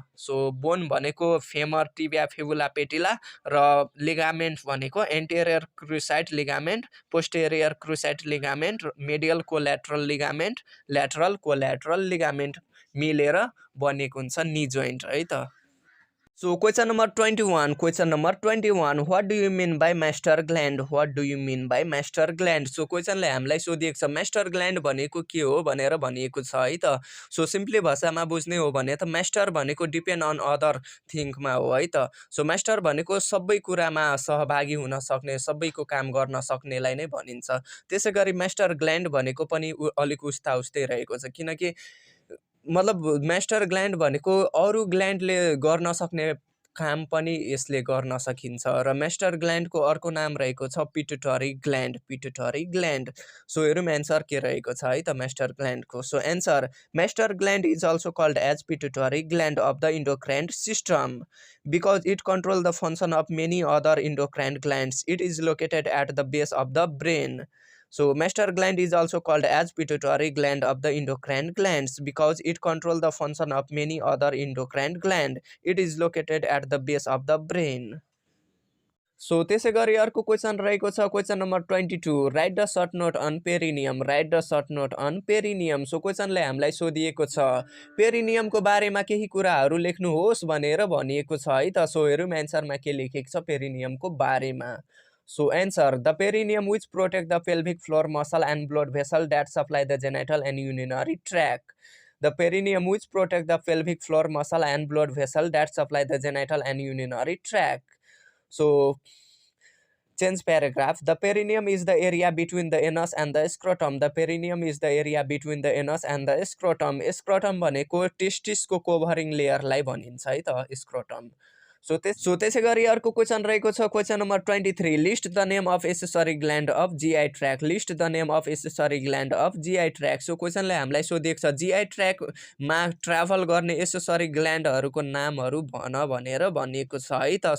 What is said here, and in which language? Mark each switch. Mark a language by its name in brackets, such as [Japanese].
[Nepali] So bone भनेको femur, tibia, fibula, पेटिला र ligament भनेको interior क्रुसाइड ligament, posterior क्रुसाइड ligament, medial collateral ligament, lateral collateral ligament मिलेर बनेको हुन्छ नी जोइन्ट है त। [English] So question number 21, question number 21, what do you mean by master gland, what do you mean by master gland? [Nepali] So question ले हामीलाई सोधिएको छ master gland भनेको के हो भनेर भनिएको छ है त। सो सिम्पली भाषामा बुझ्ने हो भने त master भनेको [English] depend on other थिङ्कमा [Nepali] हो है त। सो master भनेको सबै कुरामा सहभागी हुन सक्ने, सबैको काम गर्न सक्नेलाई नै भनिन्छ। त्यसै गरी master gland भनेको पनि अलिक उस्ता उस्तै रहेको छ, किनकि मतलब मास्टर ग्ल्यान्ड भनेको अरू ग्ल्यान्डले गर्न सक्ने काम पनि यसले गर्न सकिन्छ र मास्टर ग्ल्यान्डको अर्को नाम रहेको छ pituitary gland, pituitary gland. So हेरौँ एन्सर के रहेको छ है त master ग्ल्यान्डको। [English] So answer master gland is also called as pituitary gland of the endocrine system because it controls the function of many other endocrine glands. It is located at the base of the brain. So master gland is also called as pituitary gland of the endocrine glands because it controls the function of many other endocrine gland. It is located at the base of the brain. [Nepali] So त्यसै गरी अर्को question रहेको छ question number 22, [English] Write the short note on perineum, write the short note on perineum. [Nepali] So क्वेसनले हामीलाई सोधिएको छ पेरिनियमको बारेमा केही कुराहरू लेख्नुहोस् भनेर भनिएको छ है त। सो हेरौँ एन्सरमा के लेखेको छ पेरिनियमको बारेमा। [English] So answer the perineum which protect the pelvic floor muscle and blood vessel that supply the genital and urinary tract. The perineum which protect the pelvic floor muscle and blood vessel that supply the genital and urinary tract. So change paragraph. The perineum is the area between the anus and the scrotum. The perineum is the area between the anus and the scrotum. [Nepali] Scrotum भनेको टेस्टिसको कोभरिङ लेयरलाई भनिन्छ है त scrotum. So त्यसै गरी अर्को question रहेको छ question number 23, [English] List the name of accessory gland of GI tract, list the name of accessory gland of GI tract. [Nepali] So क्वेसनले हामीलाई सोधिएको छ GI ट्र्याकमा ट्राभल गर्ने एसेसरी ग्ल्यान्डहरूको नामहरू भन भनेर भनिएको छ है त।